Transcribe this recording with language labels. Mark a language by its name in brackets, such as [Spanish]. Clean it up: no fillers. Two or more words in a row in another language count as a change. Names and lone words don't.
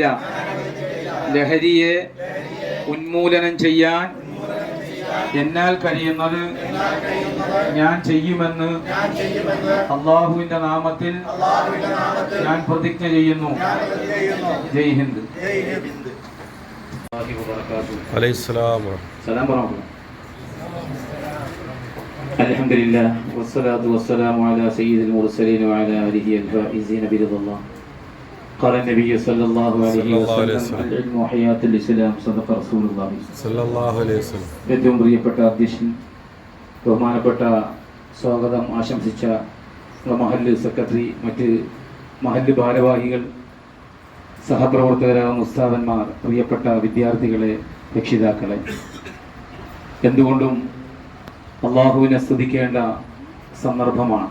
[Malayalam] ലഹരിയെ ഉന്മൂലനം ചെയ്യാൻ എന്നാൽ കഴിയുന്നത് ഞാൻ ചെയ്യുമെന്ന് അള്ളാഹുവിന്റെ നാമത്തിൽ ഞാൻ പ്രതിജ്ഞ ചെയ്യുന്നു. [Hindi] जय हिंद. [Arabic] الحمد لله والصلاة والسلام على سيد المرسلين وعلى آله الفائزين برضا الله. قال النبي صلى الله عليه وسلم العلم حياة الإسلام صدق رسول الله صلى الله عليه وسلم. [Malayalam] ഏറ്റവും പ്രിയപ്പെട്ട അധ്യക്ഷൻ, ബഹുമാനപ്പെട്ട സ്വാഗതം ആശംസിച്ച മഹല്ല് സെക്രട്ടറി, മറ്റ് മഹല്ല് ഭാരവാഹികൾ, സഹപ്രവർത്തകരായ ഉസ്താദന്മാർ, പ്രിയപ്പെട്ട വിദ്യാർത്ഥികളെ, രക്ഷിതാക്കളെ, എന്തുകൊണ്ടും അള്ളാഹുവിനെ സ്തുതിക്കേണ്ട സന്ദർഭമാണ്.